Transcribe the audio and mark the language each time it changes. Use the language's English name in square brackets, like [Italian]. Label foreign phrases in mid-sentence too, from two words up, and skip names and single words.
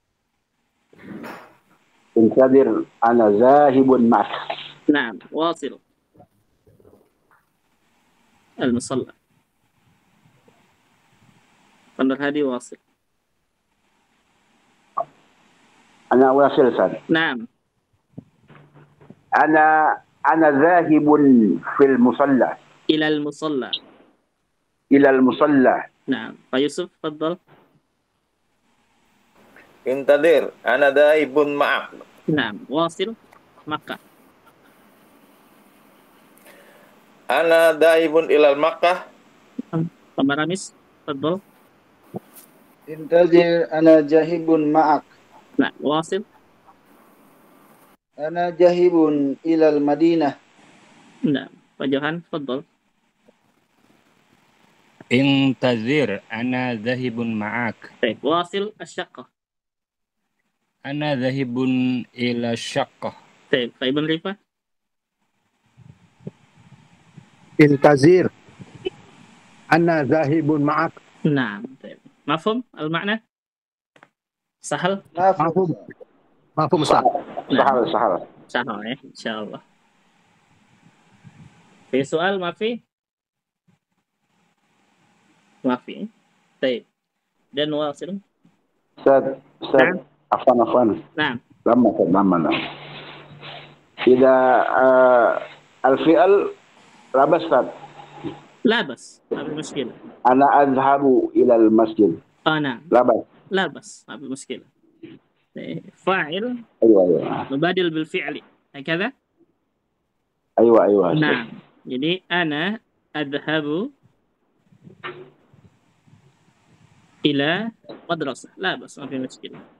[Arabic] انتظر أنا ذاهب معك. نعم واصل المصلى. Pak Hadi wasil. أنا واصل أستاذ. Nah, أنا ذاهب في المصلى. إلى المصلى. إلى المصلى. Nah, Pak Yusuf, tafadhal. انتظر أنا ذاهب معك. نعم واصل مكة. أنا ذاهب إلى مكة. Pak Maramis, tafadhal. انتظر أنا ذاهب معك. نعم واصل. أنا ذاهب إلى المدينة. Nah, Pak Johan, tafadhal. انتظر أنا ذاهب معك. Baik, واصل الشقة. أنا ذاهب إلى شقة. [Indonesian] Baik, Pak Ibn Rifah. [Arabic] انتظر. أنا ذاهب معك. Nah, baik. مفهوم المعنى? Sahal? مفهوم مفهوم أستاذ. Sahal. سهل يا إن شاء الله في سؤال ما في? Mafi. [Indonesian] Baik. [Arabic] Dan wasil. أستاذ عفوا. Nah, Lama. إذا الفعل لا بأس أستاذ. labas, ما في مشكلة. أنا أذهب إلى المسجد. نعم Labas. لا بس ما في مشكلة. فاعل Aywa. مبادل بالفعل هكذا. Aywa. نعم. Jadi أنا أذهب إلى مدرسة لا بس ما في مشكلة.